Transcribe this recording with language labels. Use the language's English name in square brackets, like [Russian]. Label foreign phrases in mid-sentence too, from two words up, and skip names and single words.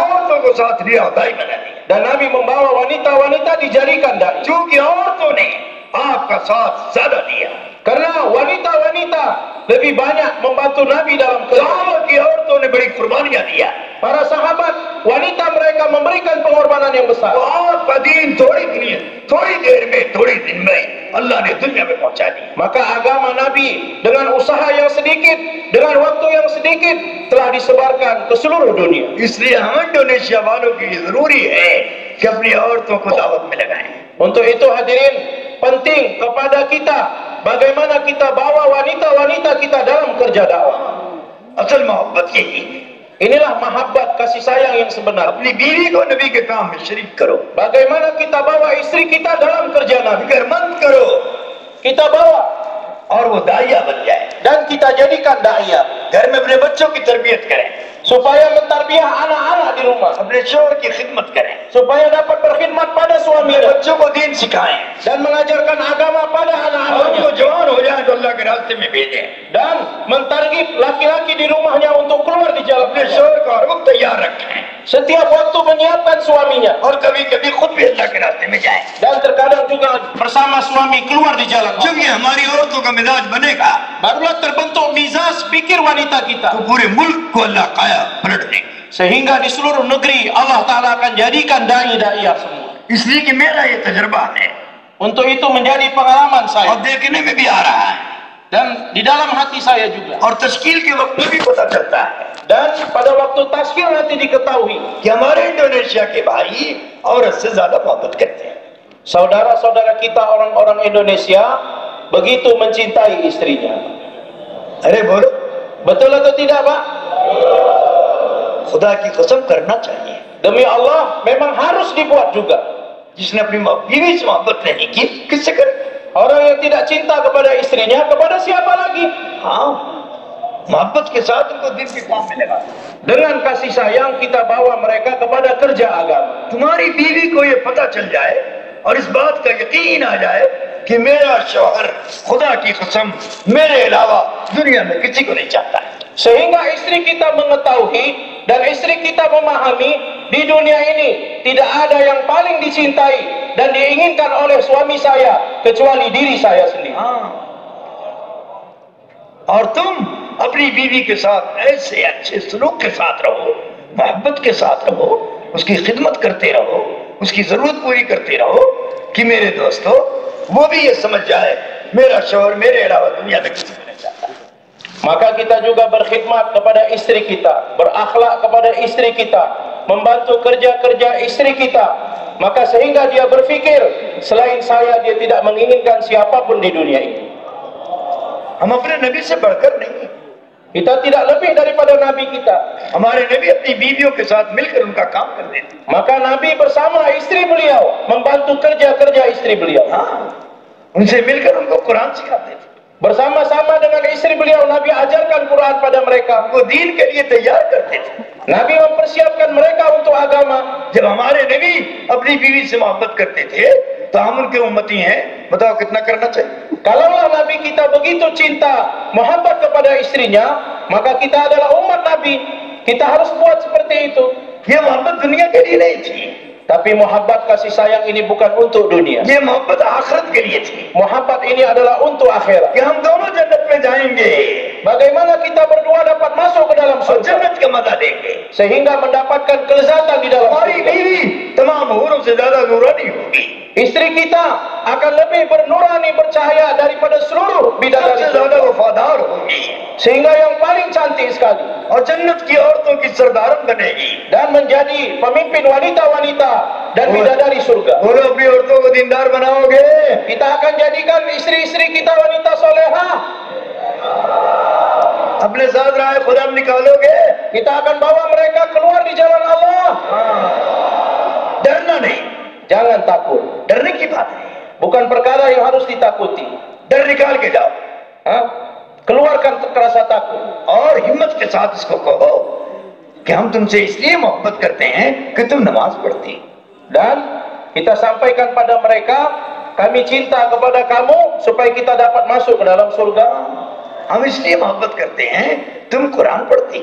[Hindi] औरतों को साथ लिया और दाई बना दिया। [Indonesian] Dan Nabi membawa wanita-wanita dijadikan dai. [Hindi] क्योंकि औरतों ने आपका साथ ज्यादा दिया। [Indonesian] Karena wanita-wanita lebih banyak membantu Nabi dalam kerja. [Hindi] सहाबा की औरतों ने बड़ी कुर्बानियां दिया। [Indonesian] Para sahabat, wanita mereka memberikan pengorbanan yang besar. [Hindi] तो आपका दीन थोड़ी देर में, थोड़ी दिन में अल्लाह ने दुनिया में पहुंचा दी। [Indonesian] Maka agama Nabi dengan usaha yang sedikit, dengan waktu yang sedikit telah disebarkan ke seluruh dunia. [Hindi] इसलिए हम इंडोनेशिया वालों की जरूरी है कि अपनी औरतों को दावत में लगाएं। [Indonesian] Untuk itu hadirin, penting kepada kita bagaimana kita bawa wanita-wanita kita dalam kerja dakwah. [Hindi] असल मोहब्बत यही है। [Indonesian] Inilah mahabbat, kasih sayang yang sebenar. [Hindi] अपनी बीवी को नबी के काम में शरीक करो। [Indonesian] Bagaimana kita bawa istri kita dalam kerja Nabi. [Hindi] फिक्रमंद करो [Indonesian] Kita bawa [Hindi] और वो दाइया बन जाए। [Indonesian] dan kita jadikan da'iyah [Hindi] घर में अपने बच्चों की तरबियत करें, [Indonesian] supaya mentarbiyah anak-anak di rumah, [Hindi] अपने शोहर की खिदमत करें, [Indonesian] supaya dapat berkhidmat pada [Hindi] अपने [Indonesian] suaminya [Hindi] बच्चों को दीन सिखाएं [Indonesian] dan mengajarkan agama pada [Hindi] और उनको [Indonesian] anak-anaknya, [Hindi] जवान हो जाए तो अल्लाह के रास्ते में भेजें। [Indonesian] dan mentargib laki-laki di rumahnya untuk keluar di jalan [Hindi] अपने [Indonesian] Allah. [Hindi] शोहर को हर वक्त तैयार रखें [Indonesian] Setiap waktu menyiapkan suaminya [Hindi] और कभी कभी खुद भी अल्लाह के रास्ते में जाएं। [Indonesian] dan terkadang juga bersama suami keluar di jalan [Hindi] जब [Indonesian] Allah. [Hindi] ये हमारी औरतों का मिजाज बनेगा [Indonesian] Barulah terbentuk mizaj pikir wanita [Hindi] तो [Indonesian] kita, [Hindi] पूरे मुल्क को अल्लाह काया पलट देंगे। [Indonesian] sehingga di seluruh negeri Allah Ta'ala akan jadikan dai-da'iyah semua. [Hindi] इसलिए कि मेरा ये तजुर्बा है [Indonesian] Untuk itu menjadi pengalaman [Hindi] और [Indonesian] saya [Hindi] देखने में भी आ रहा है [Indonesian] dan di dalam hati saya juga. [Hindi] और तश्कील के वक्त में भी पता चलता है [Indonesian] Dan pada waktu taskil nanti diketahui [Hindi] कि हमारे इंडोनेशिया के भाई औरत से ज्यादा मोहब्बत करते हैं। [Indonesian] saudara-saudara kita orang-orang Indonesia begitu mencintai istrinya. [Hindi] अरे बोलो, [Indonesian] Betul atau tidak, Pak? [Hindi] खुदा की कसम करना चाहिए। [Indonesian] Demi Allah memang harus dibuat juga. [Hindi] जिसने अपनी बीवी से मोहब्बत नहीं की किससे करे? [Indonesian] Orang yang tidak cinta kepada istrinya, kepada siapa lagi? [Hindi] हाँ, मोहब्बत के साथ उनको दिन के काम में लगा। [Indonesian] Dengan kasih sayang kita bawa mereka kepada kerja agama. [Hindi] तुम्हारी बीवी को ये पता चल जाए और इस बात का यकीन आ जाए कि मेरा शौहर खुदा की कसम मेरे अलावा दुनिया में किसी को नहीं चाहता है। [Indonesian] Sehingga istri kita mengetahui dan istri kita memahami di dunia ini tidak ada yang paling dicintai dan diinginkan oleh suami saya kecuali diri saya sendiri. [Hindi] और तुम अपनी बीवी के साथ ऐसे अच्छे सलूक के साथ रहो, मोहब्बत के साथ रहो, उसकी खिदमत करते रहो, उसकी जरूरत पूरी करते रहो कि मेरे दोस्तों वो भी ये समझ जाए मेरा शौहर मेरे अलावा दुनिया में किसी को नहीं चाहता. [Indonesian] Maka kita juga berkhidmat kepada istri kita, berakhlak kepada istri kita, membantu kerja-kerja istri kita, maka sehingga dia berfikir selain saya dia tidak menginginkan siapapun di dunia ini. [Hindi] हम अपने नबी से बढ़कर नहीं, [Indonesian] Kita tidak lebih daripada Nabi kita. [Hindi] हमारे नबी अपनी बीवियों के साथ मिलकर उनका काम कर देते. [Indonesian] Maka Nabi bersama istri beliau membantu kerja-kerja istri beliau. [Hindi] उनसे मिलकर उनको कुरान सिखाते थे. [Indonesian] Bersama-sama dengan istri beliau Nabi ajarkan Quran pada mereka. [Hindi] उनको दीन के लिए तैयार करते थे. [Indonesian] Nabi mempersiapkan mereka untuk agama. [Hindi] जब हमारे नबी अपनी बीवी से मोहब्बत करते थे तो हम उनके उम्मती हैं, बताओ कितना करना चाहिए. [Indonesian] Kalaulah Nabi kita begitu cinta, muhabbat kepada istrinya, maka kita adalah umat Nabi. Kita harus buat seperti itu. [Hindi] ये मोहब्बत दुनिया के लिए नहीं थी, [Indonesian] Tapi muhabbat kasih sayang ini bukan untuk dunia. [Hindi] ये मोहब्बत आखिरत के लिए थी [Indonesian] Muhabbat ini adalah untuk akhirat. [Hindi] कि हम दोनों जन्नत में जाएंगे [Indonesian] Bagaimana kita berdua dapat masuk ke dalam [Hindi] और [Indonesian] surga [Hindi] जन्नत का मजा देंगे. [Indonesian] sehingga mendapatkan kelezatan di dalam [Hindi] हमारी [Indonesian] surga. [Hindi] बीवी तमाम हूरों से ज्यादा नूरानी होगी, [Indonesian] Istri kita akan lebih bernurani, bercahaya daripada seluruh bidadari [Hindi] सबसे ज्यादा वफादार होगी [Indonesian] sehingga yang paling cantik sekali [Hindi] और जन्नत की औरतों की सरदारन बनेगी. [Indonesian] dan menjadi pemimpin wanita-wanita dan bidadari surga. [Hindi] बोलो अपनी औरतों को दीनदार बनाओगे. [Indonesian] Kita akan jadikan istri-istri kita wanita solehah. [Hindi] अपने साथ राह खुदा में निकालोगे. [Indonesian] Kita akan bawa mereka keluar di jalan Allah. [Hindi] डरना नहीं, [Indonesian] Jangan takut. [Hindi] डरने की बात नहीं, [Indonesian] Bukan perkara yang harus ditakuti. [Hindi] डर निकाल के जाओ [Indonesian] Keluarkan rasa takut. [Hindi] और हिम्मत के साथ इसको कहो कि हम तुमसे इसलिए मोहब्बत करते हैं कि तुम नमाज पढ़ती. [Indonesian] Dan kita sampaikan pada mereka, kami cinta kepada kamu supaya kita dapat masuk ke dalam surga. [Hindi] हम इसलिए मोहब्बत करते हैं तुम कुरान पढ़ती.